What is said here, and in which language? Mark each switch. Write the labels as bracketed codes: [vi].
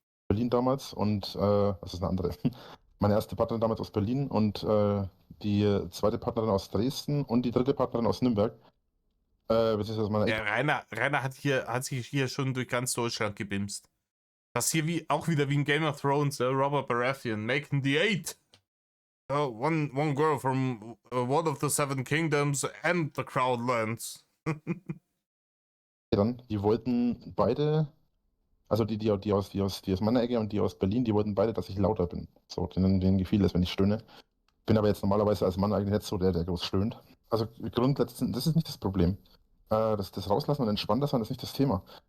[de] Berlin damals und das ist eine andere. Meine erste Partnerin damals aus Berlin und die zweite Partnerin aus Dresden und die dritte Partnerin aus Nürnberg. Beziehungsweise meine Ja, Rainer hat sich hier schon durch ganz Deutschland gebimst. Das hier auch wieder wie in Game of Thrones, Robert Baratheon, [en] making the 8. One girl from one of the 7 kingdoms and the Crownlands. [de] dann, die wollten beide, also die aus meiner Ecke und die aus Berlin, die wollten beide, dass ich lauter bin. So, denen gefiel es, wenn ich stöhne. Bin aber jetzt normalerweise als Mann eigentlich nicht so der groß stöhnt. Also grundsätzlich, das ist nicht das Problem. Das Rauslassen und Entspannter sein ist nicht das Thema.